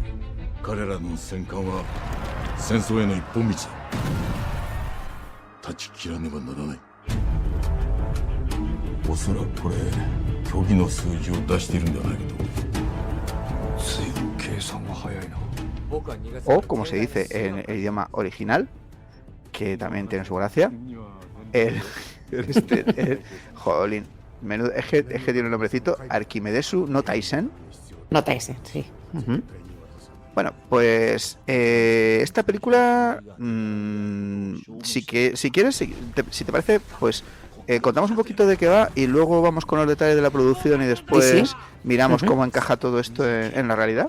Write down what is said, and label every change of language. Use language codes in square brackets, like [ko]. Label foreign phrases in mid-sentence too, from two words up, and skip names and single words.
[ja] 彼らの戦艦は戦争への一本道だ。断ち切らねばならない。おそらくこれ虚偽の数字を出しているんじゃないかと。随分計算が早いな。 [es] O, como se dice en el idioma original, que también tiene su gracia, jolín, menudo, es que tiene un nombrecito, Arquimedesu no Taisen. No Taisen, sí. Uh-huh. Bueno, pues esta película, si quieres, si te parece, pues contamos un poquito de qué va y luego vamos con los detalles de la producción y después miramos cómo encaja todo esto en la realidad.